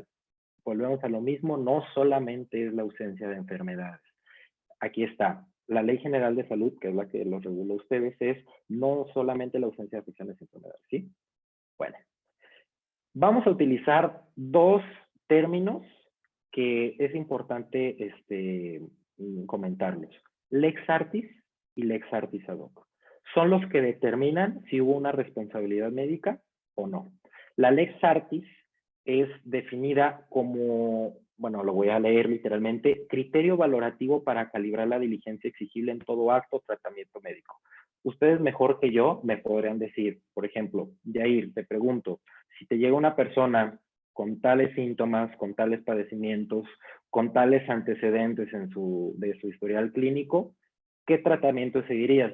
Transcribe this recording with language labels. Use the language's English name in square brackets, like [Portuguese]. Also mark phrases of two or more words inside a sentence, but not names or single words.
[Spanish] Volvemos a lo mismo, no solamente es la ausencia de enfermedades. Aquí está, la Ley General de Salud, que es la que los regula a ustedes, es no solamente la ausencia de afecciones y enfermedades, ¿sí? Bueno, vamos a utilizar dos términos que es importante comentarlos. [Latin] Lex artis y lex artis ad hoc. [Spanish] Son los que determinan si hubo una responsabilidad médica o no. La [Latin] lex artis [Spanish] es definida como, bueno, lo voy a leer literalmente, criterio valorativo para calibrar la diligencia exigible en todo acto o tratamiento médico. Ustedes mejor que yo me podrían decir, por ejemplo, Yair, te pregunto, si te llega una persona con tales síntomas, con tales padecimientos, con tales antecedentes de su historial clínico, ¿qué tratamiento seguirías?